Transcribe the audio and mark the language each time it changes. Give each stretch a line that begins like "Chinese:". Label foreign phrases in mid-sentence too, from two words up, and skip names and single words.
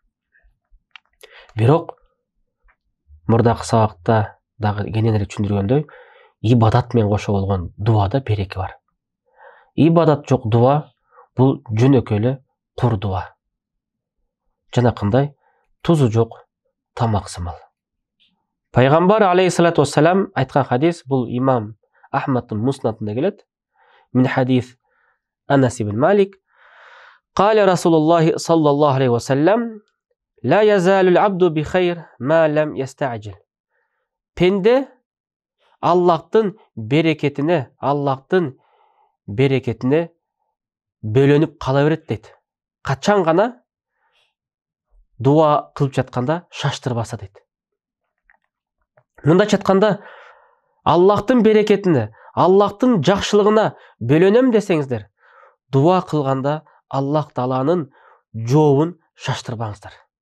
Kyrgyz: Бирок мурдакы сабакта дагы кененирээк түшүндүргөндөй, ибадат менен кошо болгон дуада береке бар. Ибадат жок дуа бул жөнөкөй эле кур дуа. Жанакындай тузу жок тамак сымал. Пайгамбар
Arabic: عليه الصلاة والسلام
Kyrgyz: айткан хадис, бул имам Ахмадтын муснатында келет.
Arabic: من حديث أنس بن مالك. قال رسول الله صلى الله عليه وسلم: لا يزال العبد بخير ما لم يستعجل.
Kyrgyz: Пенде Аллахтын берекетине бөлөнүп кала берет дейт. Качан гана дуа кылып жатканда шаштырбаса дейт. Мындайча айтканда, Аллахтын берекетине, Аллахтын жакшылыгына бөлөнөм десеңиздер, дуа кылганда Аллах Тааланын жообун шаштырбаңыздар.